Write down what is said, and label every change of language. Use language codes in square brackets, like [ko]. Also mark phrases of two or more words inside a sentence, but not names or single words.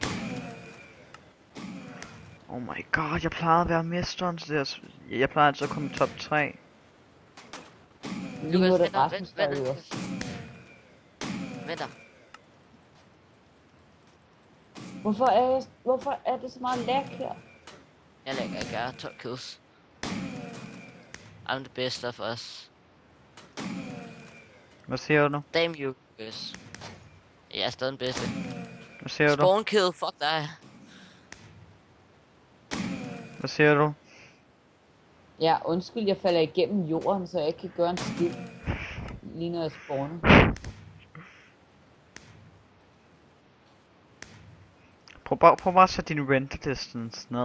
[en] Oh my god, [da] jeg plejede at være mesteren til det her. Jeg plejer altid at komme i top 3. Lige nu er det vent, Rasmus, der er vent, øverst. Vent der. Hvorfor er det så meget lag her? Jeg lægger ikke, jeg har 12 kills. [en] I'm the best of us. [da] Hvad siger du? [en] Damn you, guys. [da] Jeg er stadig den bedste. Hvad siger du? [en] Spawn kill, [da] fuck dig. Hvad siger du? Ja, undskyld, jeg falder igennem jorden, så jeg ikke kan gøre en skid. Lige når jeg spawner. Prøv bare at sætte din [en] render distance [da] ned.